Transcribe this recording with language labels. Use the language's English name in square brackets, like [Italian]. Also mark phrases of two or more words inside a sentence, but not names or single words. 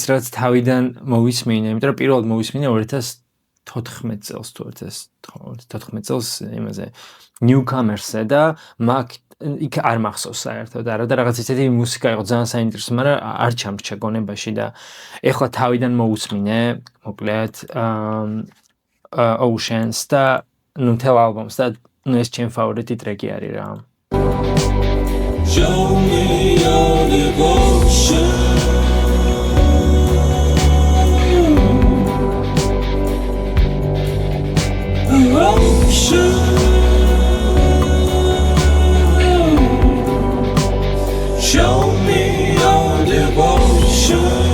[Georgian] რაც თავიდან მოვისმინე, იმიტომ რომ პირველად მოვისმინე 2014 წელს თუ 2014 წელს იმაზე Newcomers-ზე და მაგ იქ არ მახსოვს საერთოდ არა და რაღაც ისეთი მუსიკა იყო ძალიან საინტერესო, მაგრამ არ ჩამრჩა გონებაში და ეხლა თავიდან მოусმინე, მოკლედ Oceans და ნუ მთელ ალბომს და ეს ჩემი ფავორიტი ტრეკი არის რა. [English] Show me your devotion. Show me your devotion.